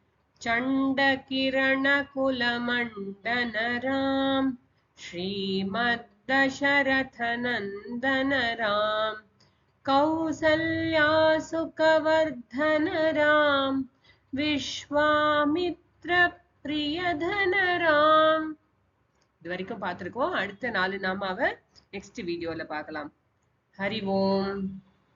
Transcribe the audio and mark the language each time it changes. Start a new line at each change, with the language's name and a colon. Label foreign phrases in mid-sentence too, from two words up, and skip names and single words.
Sanskrit: चण्डकिरणकुलमण्डन राम, श्रीमद्दशरथनन्दन राम। कौसल्यासुखवर्धन राम, विश्वामित्र प्रियधन राम।
Tamil: இது வரைக்கும் பார்த்திருக்கோம். அடுத்த 4 நாமாவை நெக்ஸ்ட் வீடியோல பார்க்கலாம்.
Sanskrit: हरि ओम्.